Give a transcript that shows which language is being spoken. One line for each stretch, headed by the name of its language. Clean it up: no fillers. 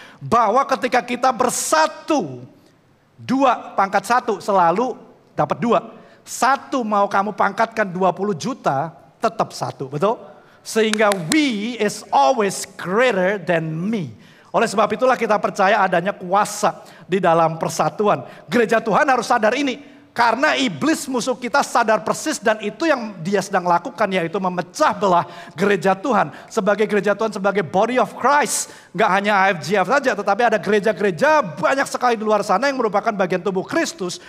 Indonesian: Bahwa ketika kita bersatu, 2 pangkat 1 selalu dapat 2. 1 mau kamu pangkatkan 20 juta, tetap 1, betul?
English: Sehingga we is always greater than me.
Indonesian: Oleh sebab itulah kita percaya adanya kuasa di dalam persatuan. Gereja Tuhan harus sadar ini. Karena iblis musuh kita sadar persis dan itu yang dia sedang lakukan, yaitu memecah belah gereja Tuhan. Sebagai gereja Tuhan, sebagai body of Christ. Gak hanya AFGF saja, tetapi ada gereja-gereja banyak sekali di luar sana yang merupakan bagian tubuh Kristus.